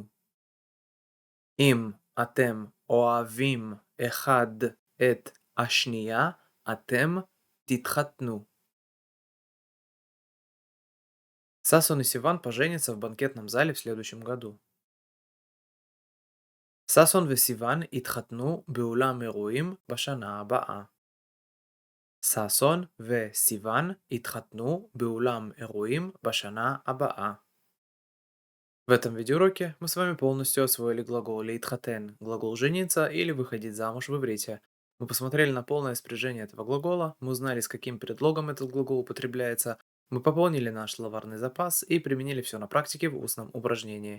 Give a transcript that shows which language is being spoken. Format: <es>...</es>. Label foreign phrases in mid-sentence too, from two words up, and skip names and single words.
<he>אם אתם אוהבים אחד את השנייה, אתם תתחתנו.</he> <ru>Сасон и Сиван поженятся в банкетном зале в следующем году.</ru> <he>ששון וסיוון התחתנו באולם אירועים בשנה הבאה. ששון וסיוון התחתנו באולם אירועים בשנה הבאה.</he> <ru>В этом видеоуроке мы с вами полностью освоили глагол «лейтхатен», глагол «жениться» или «выходить замуж» в иврите. Мы посмотрели на полное спряжение этого глагола, мы узнали, с каким предлогом этот глагол употребляется, мы пополнили наш словарный запас и применили все на практике в устном упражнении.</ru>